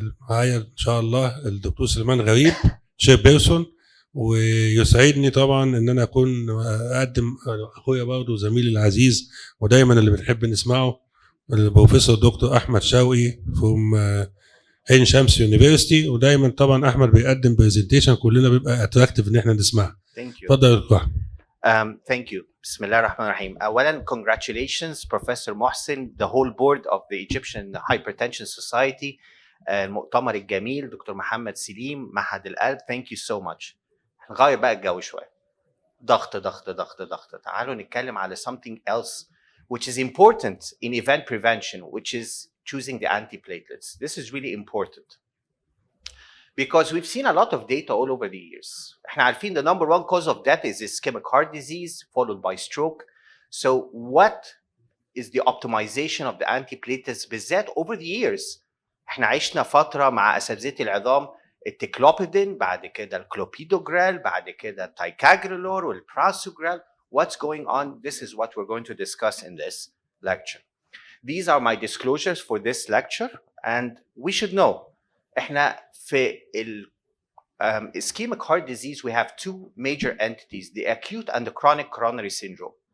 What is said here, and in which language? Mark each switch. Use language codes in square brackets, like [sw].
[ar] معايا ان شاء الله الدكتور سليمان غريب شير بيرسون، ويسعدني طبعا ان انا اكون اقدم اخويا برضه زميلي العزيز ودايما اللي بنحب نسمعه البروفيسور دكتور احمد شوقي فروم عين شمس يونيفرستي، ودايما طبعا احمد بيقدم برزنتيشن كلنا بيبقى اتراكتيف ان احنا نسمعها. [en] Thank you. [ar] اتفضل يا دكتور. [en] Thank you. [ar] بسم الله الرحمن الرحيم. [en] أولاً congratulations Professor Mohsen, the whole board of the Egyptian Hypertension Society, [ar] المؤتمر الجميل، [en] Doctor محمد سليم، معهد القلب. Thank you so much. [ar] نغير بقى الجو شوية. ضغط ضغط [en] ضغط ضغط. [ar] تعالوا نتكلم على [en] something else which is important in event prevention, which is choosing the antiplatelets. This is really important. Because we've seen a lot of data all over the years. [ar] احنا عارفين [en] the number one cause of death is ischemic heart disease followed by stroke. So what is the optimization of the antiplatelets بالذات over the years؟ احنا عشنا فترة مع أساتذة العظام التكلوبيدين، بعد كده الكلوبيدوجرال، بعد كده التايكاجريلور والبراسوجرال. What's going on? This is what we're going to discuss in this lecture. These are my disclosures for this lecture, and we should know. [ar] احنا في [en] ischemic heart disease we have two major entities, the acute and the chronic coronary syndrome.